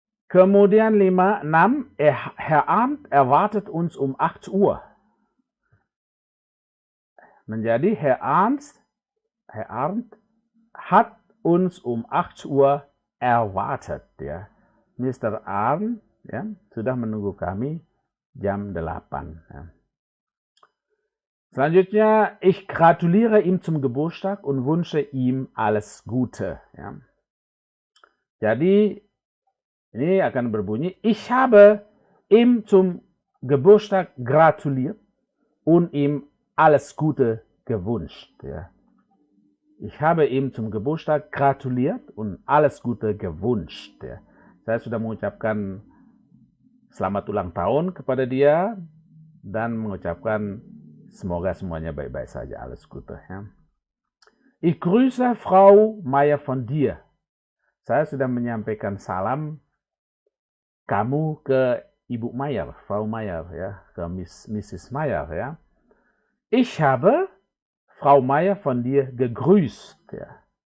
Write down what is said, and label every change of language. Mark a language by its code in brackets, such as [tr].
[id] Kemudian [de] 6, Herr Arndt erwartet uns um 8 Uhr. [id] Menjadi [de] Herr Arndt hat uns um 8 Uhr erwartet. Ja. [en] Mr. Arndt [id] ya, sudah menunggu kami jam 8. Ya. Selanjutnya, [de] ich gratuliere ihm zum Geburtstag und wünsche ihm alles Gute. Ja. [id] Jadi, ini akan berbunyi, [de] ich habe ihm zum Geburtstag gratuliert und ihm alles Gute gewünscht. Ja. Ich habe ihm zum Geburtstag gratuliert und alles Gute gewünscht. [id] Ya. Saya sudah mengucapkan selamat ulang tahun kepada dia dan mengucapkan semoga semuanya baik-baik saja, [de] alles Gute. [id] Ya. [de] Ich grüße Frau Meier von dir. [id] Saya sudah menyampaikan salam kamu ke Ibu Meier, Frau Meier, ya, ke Mrs. Meier. Ya. [de] Ich habe Frau Meier von dir gegrüßt. Ja.